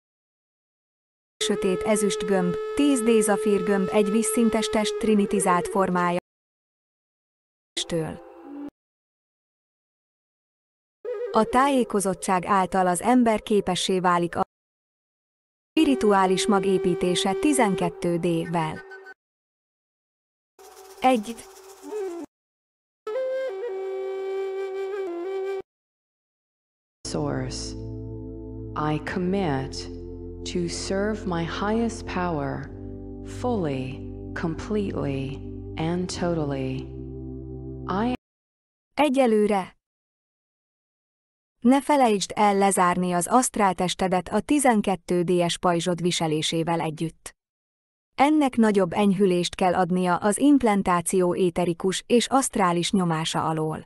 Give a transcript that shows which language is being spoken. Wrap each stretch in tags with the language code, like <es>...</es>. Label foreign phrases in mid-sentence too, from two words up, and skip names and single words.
<hu>sötét ezüst gömb, 10D zafír gömb egy vízszintes test trinitizált formája. A tájékozottság által az ember képessé válik a spirituális mag építése 12D-vel. 1.</hu> <en>Source. I commit to serve my highest power fully, completely, and totally.</en> <hu>Egyelőre ne felejtsd el lezárni az asztráltestedet a 12D-es pajzsod viselésével együtt. Ennek nagyobb enyhülést kell adnia az implantáció éterikus és asztrális nyomása alól.</hu>